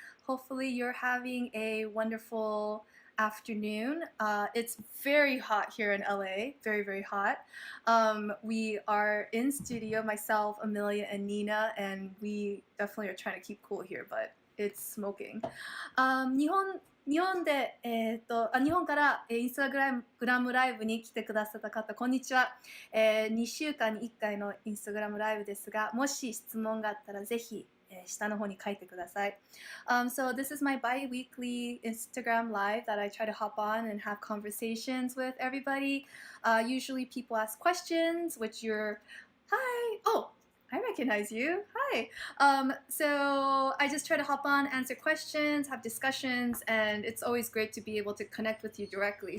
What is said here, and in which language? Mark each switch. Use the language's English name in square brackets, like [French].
[English] Hopefully you're having a wonderful afternoon. It's very hot here in LA, very, very hot. We are in studio, myself, Amelia, and Nina, and we definitely are trying to keep cool here, but it's smoking. [Japanese] 日本で、日本から、インスタグラムライブに来てくださった方、こんにちは。 2週間に1回のインスタグラムライブですが、もし質問があったらぜひ、下の方に書いてください。 [English] So this is my bi-weekly Instagram live that I try to hop on and have conversations with everybody. Usually people ask questions, which you're, hi, oh, I recognize you. Hi. So I just try to hop on, answer questions, have discussions, and it's always great to be able to connect with you directly.